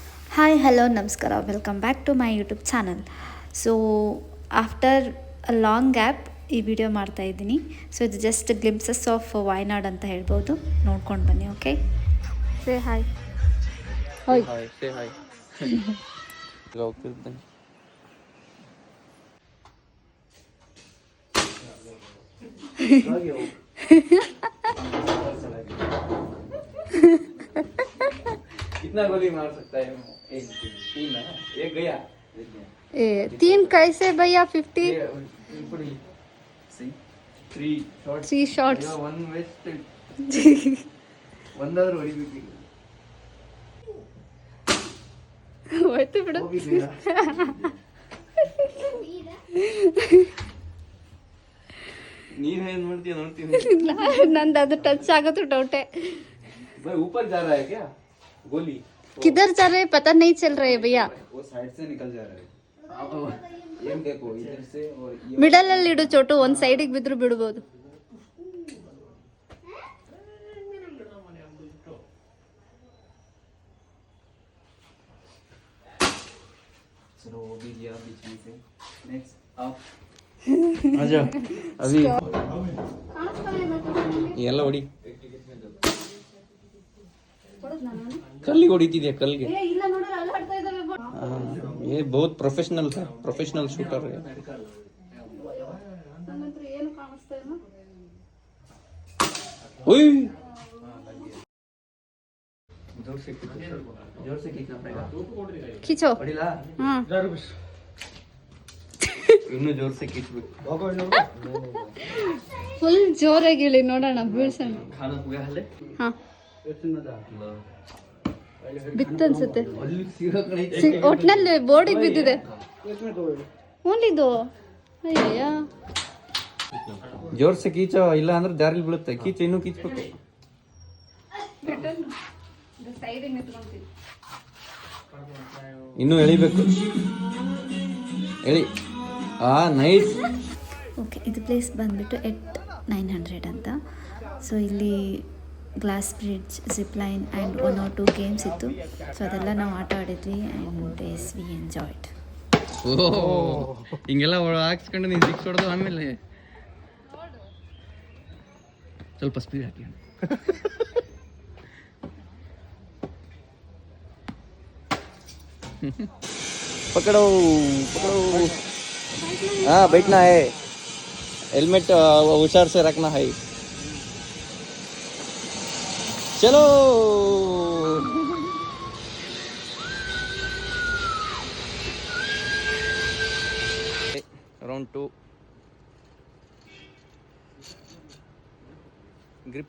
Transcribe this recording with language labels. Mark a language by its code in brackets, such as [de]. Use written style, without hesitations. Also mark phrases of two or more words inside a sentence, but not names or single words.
[en] hi hello [kn] ನಮಸ್ಕಾರ [en] welcome back to my YouTube channel. so after a long gap [kn] ಈ ವಿಡಿಯೋ ಮಾಡ್ತಾ ಇದ್ದೀನಿ. ಸೊ ಇದು [en] just glimpses of Wayanad [kn] ಅಂತ ಹೇಳ್ಬೋದು. ನೋಡ್ಕೊಂಡು ಬನ್ನಿ. [en] okay, say hi. hi hi say hi. [kn] ಈಗ ಹೋಗ್ತಿದ್ದೇನೆ. [hi] कितना गोली मार सकता है एक तीन ना एक गया ए तीन कैसे भैया 50 [en] 3 शॉट्स 3 shots one waste [kn] ಒಂದಾದ್ರೂ ಹೊಡಿಬೇಕು. ಹೋಯ್ತು ಬಿಡು. ನೀನ್ ಏನ್ ಮಾಡ್ತೀಯ ನೋಡ್ತೀನಿ. ನಂದು ಅದು ಟಚ್ आगतो ಡೌಟೇ. [hi] भाई ऊपर जा रहा है क्या गोली? किधर जा रहे पता नहीं चल रहे भैया. वो साइड से निकल जा रहा है. एम देखो इधर से और ये [kn] ಮಿಡಲ್ ಅಲ್ಲಿ ಇಡು ಚೋಟು, ಒಂದ್ ಸೈಡಿಗೆ ಬಿದ್ರು ಬಿಡಬಹುದು. [hi] चलो वो भी लिया बीच में से. नेक्स्ट आप आजा अभी [kn] ಎಲ್ಲ ಹೊಡಿ. ಕಲ್ಲಿಗೆ ಹೊಡಿತಿದ್ಯಾ ಕಲ್ಗೆ? [hi] ये बहुत प्रोफेशनल था, [en] professional shooter [hi] है. ओए जोर से खींचना पड़ेगा. खींचो. [kn] ಹೊಡಿಲಾ? [hi] हाँ [kn] ಇನ್ನು [hi] जोर से [kn] खींचಬೇಕು. ಫುಲ್ ಜೋರಾಗಿ ಇಳಿ ನೋಡೋಣ, ಬೀಳ್ಸೋಣ. [hi] खाना पूरा हले [kn] ಹಾ ಬಿತ್ತು ಅನ್ಸುತ್ತೆ. ಅಲ್ಲಿ ಸಿಗೋ ಕಡೆ ಒಟ್ನಲ್ಲಿ ಬೋರ್ಡಿಗೆ ಬಿದ್ದಿದೆ. ಓನ್ಲಿದು ಅಯ್ಯಯ್ಯ. [hi] जोर से खींचो, [kn] ಇಲ್ಲ ಅಂದ್ರೆ ದಾರಿಲಿ ಬೀಳುತ್ತೆ. ಖೀಚು, ಇನ್ನೂ ಖೀಚ್ಬೇಕು. ಇನ್ನೂ ಎಳಿಬೇಕು. ಎಳಿ. ನೈಸ್. ಓಕೆ, ಇದು ಪ್ಲೇಸ್ ಬಂದುಬಿಟ್ಟು ಎಟ್ 900 ಅಂತ. ಸೊ ಇಲ್ಲಿ [en] glass bridge, zip line and 1 or 2 games [kn] ಇತ್ತು. ಸೊ ಅದೆಲ್ಲ ನಾವು ಆಟ ಆಡಿದ್ವಿ [en] and as we enjoyed. [kn] ಹಿಂಗೆಲ್ಲ ಹಾಕ್ಸ್ಕೊಂಡು ನೀನು ಸಿಕ್ಸ್ ಹೊಡೆದು ಆಮೇಲೆ ಸ್ವಲ್ಪ ಸ್ಪೀಡ್ ಹಾಕಿ. [hi] पकड़ो पकड़ो. हाँ बैठना है. हेलमेट होशियार से रखना है. चलो [en] round 2 grip.